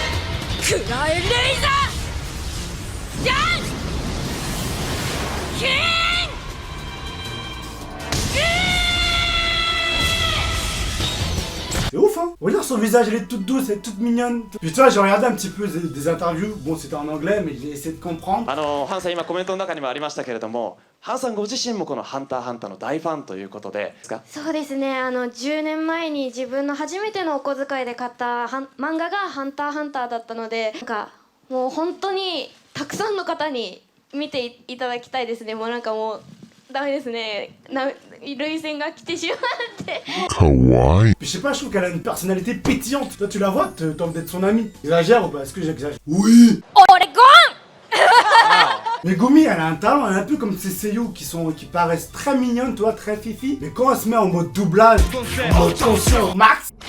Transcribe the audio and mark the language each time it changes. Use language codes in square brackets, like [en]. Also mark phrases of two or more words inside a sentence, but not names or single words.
[fr] C'est ouf hein. Regarde son visage, elle est toute douce, elle est toute mignonne. Puis tu vois, j'ai regardé un petit peu des interviews. Bon, c'était en anglais, mais j'ai essayé de comprendre. [ja] ハンさん今コメントの中にもありましたけれども、ハンさんご自身もこのハンターハンターの大ファンということでですか？そうですね。10年前に自分の初めてのお小遣いで買った漫画がハンターハンターだったので、なんかもう本当にたくさんの方に見ていただきたいですね。もうなんかもう。 ダメですね。涙腺が来てしまって。 [fr] Kawaii. Je sais pas, je trouve qu'elle a une personnalité pétillante. Toi, tu la vois, t'as envie d'être son amie. Exagère ou pas? Est-ce que j'exagère? Oui. Megumi, elle a un talent, elle est un peu comme ces seiyuu qui paraissent très mignonnes, toi, très fifi. Mais quand elle se met en mode doublage, en mode tension max.